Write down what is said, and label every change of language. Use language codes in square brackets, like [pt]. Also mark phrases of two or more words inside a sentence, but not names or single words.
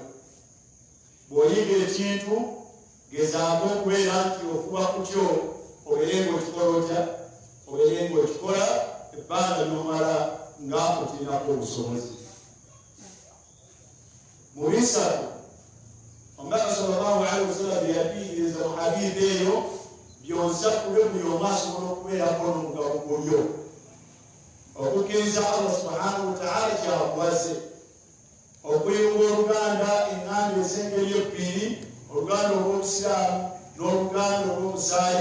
[lg] Bw'oyiga ekintu gezaako okubeera nti ofuba kutyo obeere ng'okikola otya, obeere ng'okikola ebbanga ly'omala nga okirinako obusobozi. Mu bisatu Omubaka [ar] sallallahu alaihi wasallam [lg] byeyatuyigiriza mu hadithi eyo byonsatule buli omu asobola okubeerako n'omugabo gulyo, okukkiriza [ar] Allah subhanahu wa ta'ala [lg] kyakuwase, okuyunga oluganda eŋŋanda ez'engeri ebbiri, oluganda olw'obusiraamu n'oluganda olw'omusaayi.